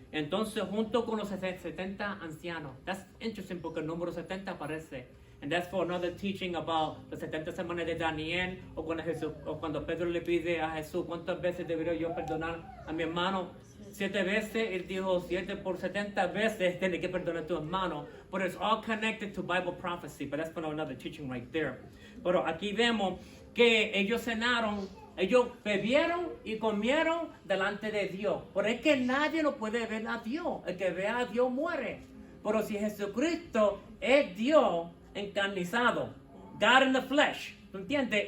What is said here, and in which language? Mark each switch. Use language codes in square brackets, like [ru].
[es] Entonces, junto con los 70 ancianos. [en] That's interesting [es] porque el número 70 aparece. [en] And that's for another teaching about [es] las 70 semanas de Daniel, o cuando Pedro le pide a Jesús, ¿cuántas veces debería yo perdonar a mi hermano? 7 veces. Él dijo 7 por 70 veces tiene que perdonar a tu hermano. [en] But it's all connected to Bible prophecy, but that's for another teaching right there. [es] Pero aquí vemos que ellos cenaron, ellos bebieron y comieron delante de Dios. Pero es que nadie lo puede ver a Dios. El que ve a Dios muere. Pero si Jesucristo es Dios encarnizado, [en] God in the flesh, [es] ¿tú entiendes?